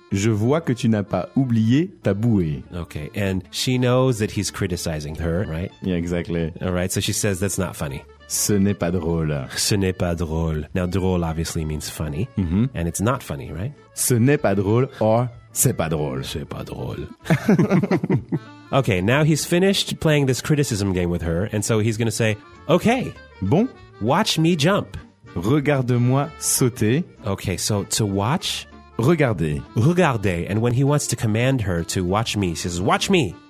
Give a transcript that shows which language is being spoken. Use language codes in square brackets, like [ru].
[fr] Je vois que tu n'as pas oublié ta bouée. [en] Okay, and she knows that he's criticizing her, right? Yeah, exactly. All right, so she says that's not funny. [fr] Ce n'est pas drôle. Ce n'est pas drôle. [en] Now, drôle obviously means funny, mm-hmm. and it's not funny, right? [fr] Ce n'est pas drôle [en] or [fr] c'est pas drôle. C'est pas drôle. [en] Okay, now he's finished playing this criticism game with her, and so he's going to say, okay. [fr] Bon. [en] Watch me jump. [fr] Regarde-moi sauter. [en] Okay, so to watch... [fr] Regardez. Regardez. [en] And when he wants to command her to watch me, she says, watch me.